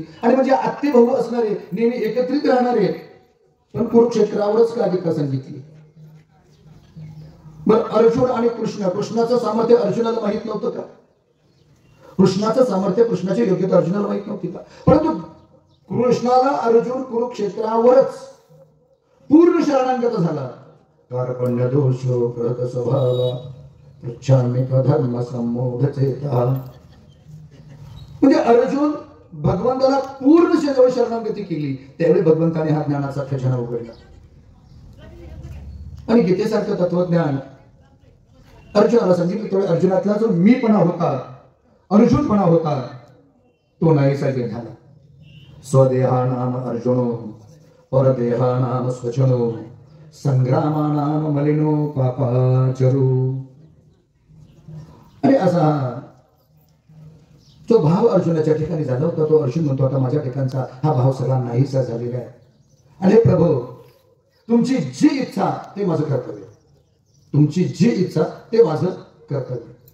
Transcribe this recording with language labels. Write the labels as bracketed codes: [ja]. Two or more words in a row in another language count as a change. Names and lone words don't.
[mr] आणि म्हणजे आत्ते भाऊ असणारे, नेहमी एकत्रित राहणारे, पण कुरुक्षेत्रावरच का गीता सांगितली. मग अर्जुन आणि कृष्ण, कृष्णाचं सामर्थ्य अर्जुनाला माहित नव्हतं का? कृष्णाचं सामर्थ्य, कृष्णाची योग्यता अर्जुनाला माहित नव्हती का? परंतु कृष्णाला अर्जुन कुरुक्षेत्रावरच पूर्ण शरणागत झाला. [sa] कार्पण्य दोषो कृत स्वभाव पृच्छामि धर्म संमोढ चेता. [mr] म्हणजे अर्जुन भगवंताला पूर्ण जवळ शरणागती केली त्यावेळी भगवंताने हा ज्ञानाचा खजाना उघडला. आणि गीतेसारखं तत्वज्ञान अर्जुनाला सांगितलं. तेवढे अर्जुनातला जो मीपणा होता, अर्जुनपणा होता, तो नाहीसा झाला. [sa] स्वदेहानाम अर्जुनो परदेहानाम स्वजनो संग्रामानाम मलिनो पापाचरू. [mr] आणि असा जो भाव अर्जुनाच्या ठिकाणी झाला होता, तो अर्जुन म्हणतो आता माझ्या ठिकाणचा हा भाव सगळा नाहीसा झालेला आहे. आणि प्रभू तुमची जी इच्छा ते माझं कर्तव्य, तुमची जी इच्छा ते माझं कर्तव्य.